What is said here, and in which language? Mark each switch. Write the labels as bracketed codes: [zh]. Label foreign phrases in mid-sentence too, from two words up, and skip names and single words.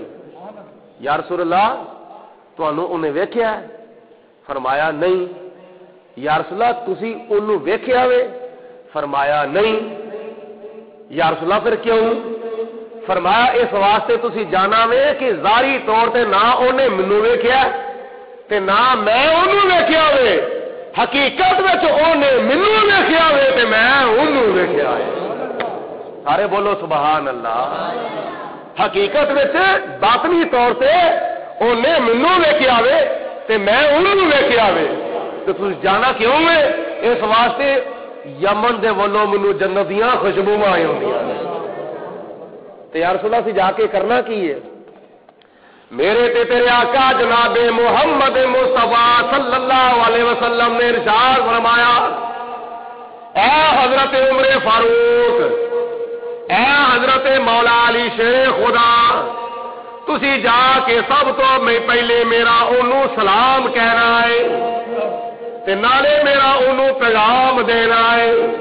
[ar] یا رسول اللہ [pa] تانوں انہیں ویکھیا ہے؟ فرمایا نہیں۔ [ar] یا رسول اللہ [pa] تسی انہوں ویکھیا وے؟ فرمایا نہیں۔ [ar] یا رسول اللہ [pa] پھر کیوں؟ فرمایا اس واسطے تسی جانا وے کہ ظاہری طور تے نہ انہیں مینوں ویکھیا تے نہ میں انہوں ویکھیا وے، حقیقت وچ انہیں مینوں ویکھیا وے تے میں انہوں ویکھیا ہے۔ سارے بولو [ar] سبحان اللہ۔ [pa] حقیقت وچ باطنی طور تے انہیں مینوں ویکھیا وے تے میں انہوں ویکھیا وے، تے تسی جانا کیوں وے؟ اس واسطے یمن دے ولوں مینوں جنت دیاں خوشبوواں آئی ہوندیاں نے۔ تے [ar] یا رسول اللہ [pa] سی جا کے کرنا کی ہے؟ میرے تے تیرے آقا جناب محمد مصطفیٰ [ar] صلی اللہ علیہ وسلم [pa] نے ارشاد فرمایا اے حضرت عمر فاروق، اے حضرت مولا علی شیر خدا، تسی جا کے سب تو میں پہلے میرا انہوں سلام کہنا ہے تے نالے میرا انہوں پیغام دینا ہے۔